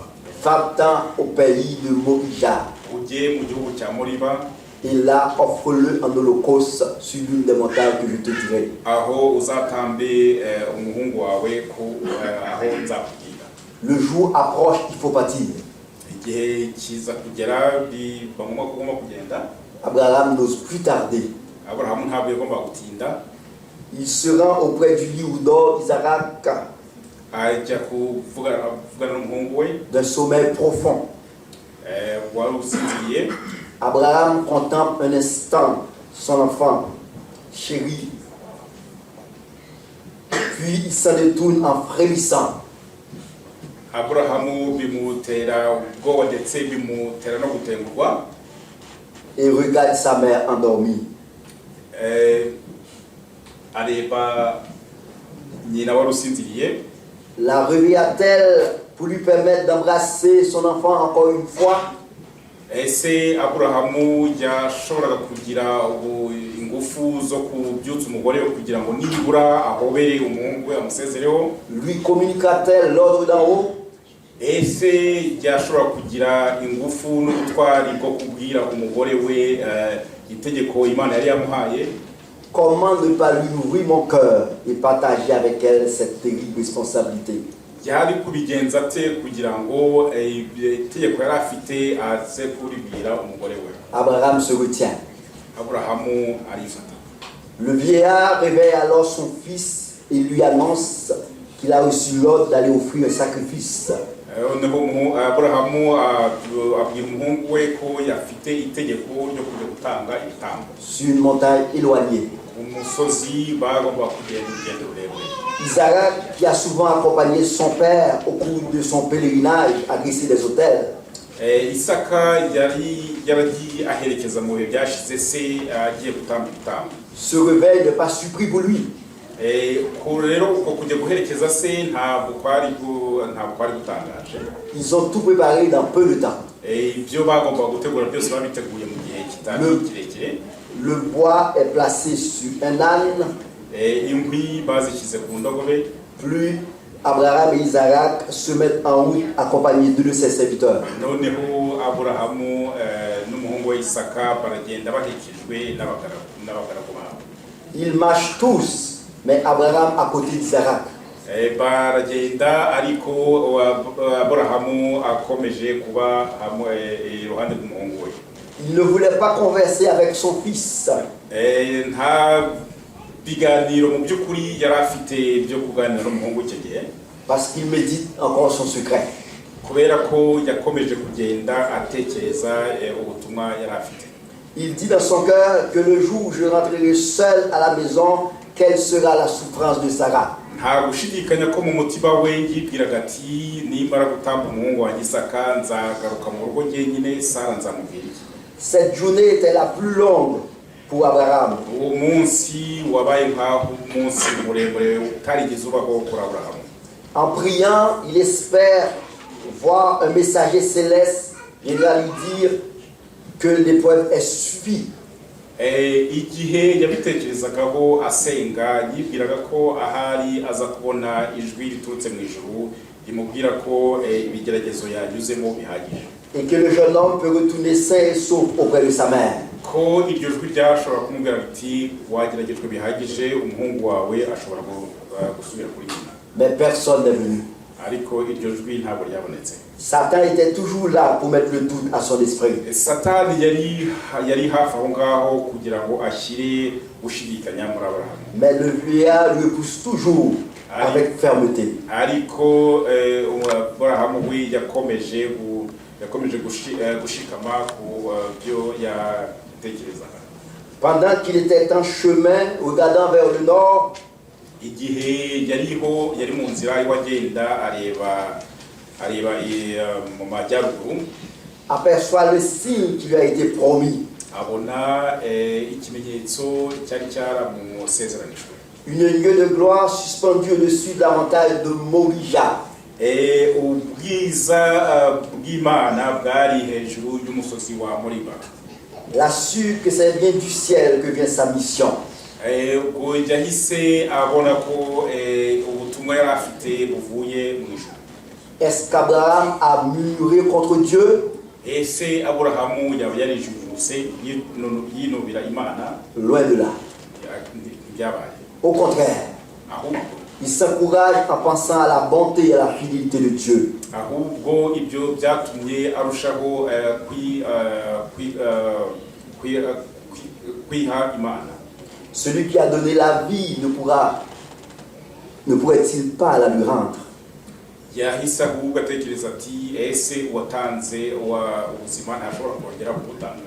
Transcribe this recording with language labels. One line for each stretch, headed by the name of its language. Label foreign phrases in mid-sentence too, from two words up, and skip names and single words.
French: Va-t'en au pays de Moria.
Kinyarwanda: Ujye mu gihugu cya Moriba.
French: Et là, offre-le en holocauste sur l'une des montagnes que je te dirai.
Kinyarwanda: Aho uzatambe umuhungu wawe aho nzakubwira.
French: Le jour approche, il faut partir.
Kinyarwanda: Igihe kiza kugera bigomba kugenda.
French: Abraham n'ose plus tarder.
Kinyarwanda: Aburahamu ntabwo yagomba gutinda.
French: Il se rend auprès du lit où dort Isaac,
Kinyarwanda: ajya kuvugana n'umuhungu we
French: d'un sommeil profond.
Kinyarwanda: wari usinziriye.
French: Abraham contemple un instant son enfant chéri, puis il s'en détourne en frémissant.
Kinyarwanda: Aburahamu bimutera ubwoba ndetse bimutera no gutengurwa.
French: Et regarde sa mère endormie.
Kinyarwanda: Areba nyina wari usinziriye.
French: La réveilla-t-elle pour lui permettre d'embrasser son enfant encore une fois?
Kinyarwanda: Ese Aburahamu yashoboraga kugira ingufu zo kubyutsa umugore we kugira ngo nibura ahobere umuhungu we amusezereho?
French: Lui communiqua-t-elle l'ordre d'en haut?
Kinyarwanda: Ese yashobora kugira ingufu n'ubutwari bwo kubwira umugore we itegeko Imana yari yamuhaye?
French: Comment ne pas lui ouvrir mon cœur et partager avec elle cette terrible responsabilité?
Kinyarwanda: Yari kubigenza ate kugira ngo itegeko yari afite aze kuribwira umugore we?
French: Abraham se retient.
Kinyarwanda: Aburahamu arifata.
French: Le vieillard réveille alors son fils et lui annonce qu'il a reçu l'ordre d'aller offrir un sacrifice.
Kinyarwanda: Aburahamu abwira umuhungu we ko yafite itegeko ryo kujya gutanga ibitambo
French: sur une montagne éloignée.
Kinyarwanda: Umusozi bagomba kugenda urugendo rurerure.
French: Isaac, qui a souvent accompagné son père au cours de son pèlerinage à dresser des autels,
Kinyarwanda: Isaka yaragiye aherekeza mu bihe byashize se agiye gutamba ibitambo.
French: se réveille n'est pas surpris pour lui.
Kinyarwanda: Rero uko kujya guherekeza se ntabwo kwari gutangaje.
French: Ils ont tout préparé dans peu de temps.
Kinyarwanda: Ibyo bagomba gutegura byose babiteguye mu gihe kitari kirekire.
French: Le bois est placé sur un âne.
Kinyarwanda: Inkwi bazishyize ku ndogobe.
French: Puis Abraham et Isaac se mettent en route accompagnés de ses serviteurs.
Kinyarwanda: Noneho Aburahamu n'umuhungu we Isaka baragenda bahekejwe n'abagaragu babo.
French: Ils marchent tous, mais Abraham à côté d'Isaac.
Kinyarwanda: Baragenda ariko Aburahamu akomeje kuba iruhande rw'umuhungu we.
French: Il ne voulait pas converser avec son fils.
Kinyarwanda: Nta biganiro mu by'ukuri yari afite byo kuganira n'umuhungu icyo gihe.
French: Parce qu'il médite encore son secret.
Kinyarwanda: Kubera ko yakomeje kugenda atekereza ubutumwa yari afite.
French: Il dit dans son cœur que le jour où je rentrerai seul à la maison, quelle sera la souffrance de Sarah.
Kinyarwanda: Nta gushidikanya ko mu mutima we yibwiraga ati nimara gutamba umuhungu wa Isaka nzagaruka mu rugo njyenyine, Sara nzamubwira iki?
French: Cette journée était la plus longue pour Abraham.
Kinyarwanda: Uwo munsi wabaye nk'aho umunsi muremure utarigeze ubaho kuri Aburahamu.
French: En priant, il espère voir un messager céleste viendra lui dire que l'épreuve est suffit.
Kinyarwanda: Igihe yabitekerezagaho asenga yibwiraga ko ahari aza kubona ijwi riturutse mu ijuru rimubwira ko ibigeragezo yanyuzemo bihagije.
French: Et que le jeune homme peut retourner sain et sauf auprès de sa mère.
Kinyarwanda: Ko iryo jwi ryashobora kumubwira riti wageragejwe bihagije, umuhungu wawe ashobora gusubira kuri nyina.
French: Mais personne n'est venu.
Kinyarwanda: Ariko iryo jwi ntabwo ryabonetse.
French: Satan était toujours là pour mettre le doute à son esprit.
Kinyarwanda: Satani yari hafi aho ngaho kugira ngo ashyire gushidikanya muri Aburahamu.
French: Mais le vieillard lui pousse toujours avec fermeté.
Kinyarwanda: Ariko Aburahamu we yakomeje gushikama ku byo yatekerezaga.
French: Pendant qu'il était en chemin, regardant vers le nord,
Kinyarwanda: igihe yari mu nzira iwagenda areba mu majyaruguru,
French: aperçoit le signe qui lui a été promis.
Kinyarwanda: Abona ikimenyetso cyari cyaramusezeranijwe.
French: Une nuée de gloire suspendue au-dessus de la montagne de Morija.
Kinyarwanda: Ubwiza bw'Imana bwari hejuru y'umusozi wa Moriba.
French: Il a su que c'est bien du ciel que vient sa mission.
Kinyarwanda: Ubwo yahise abona ko ubutumwa yari afite buvuye mu ijuru.
French: Est-ce qu'Abraham a murmuré contre Dieu?
Kinyarwanda: Ese Aburahamu yaba yarijujuse yinubira Imana?
French: Loin de là.
Kinyarwanda: Byabaye.
French: Au contraire,
Kinyarwanda: Ahubwo
French: il s'encourage en pensant à la bonté et à la fidélité de Dieu.
Kinyarwanda: Ahubwo ibyo byatumye arushaho kwiha Imana.
French: Celui qui a donné la vie ne pourrait-il pas la lui rendre?
Kinyarwanda: Yahise ahubwo atekereza ati ese watanze ubuzima ntashobora kongera kubutanga.